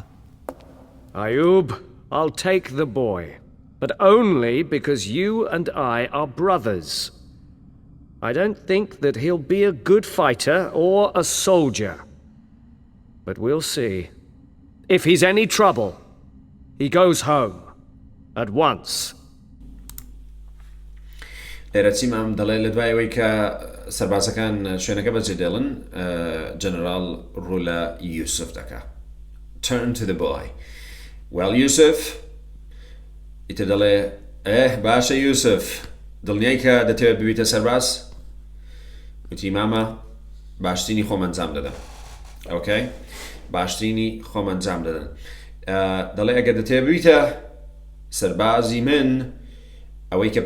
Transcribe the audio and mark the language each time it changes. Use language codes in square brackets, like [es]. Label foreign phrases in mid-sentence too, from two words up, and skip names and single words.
[en] Ayub, I'll take the boy, but only because you and I are brothers. I don't think that he'll be a good fighter or a soldier. But we'll see. If he's any trouble, he goes home. At once. [ckb] لێرە چیمام دەڵێ لە دوایەوەی کە سەربازەکان شوێنەکە بەجێ دێڵن جەنەرال ڕوو لە یوسف دەکا [en] Turn to the boy. [ckb] Well, Yusuf ئیتر دەڵێ باشە یوسف دڵنیای کە دەتەوێت ببیتە سەرباز وتی مامە باشترینی خۆم ئەنجام دەدەم okay? باشترینی خۆم ئەنجام دەدەن دەڵێ ئەگەر دەتەوێت ببیتە سەربازی من ئەوەی کە پێت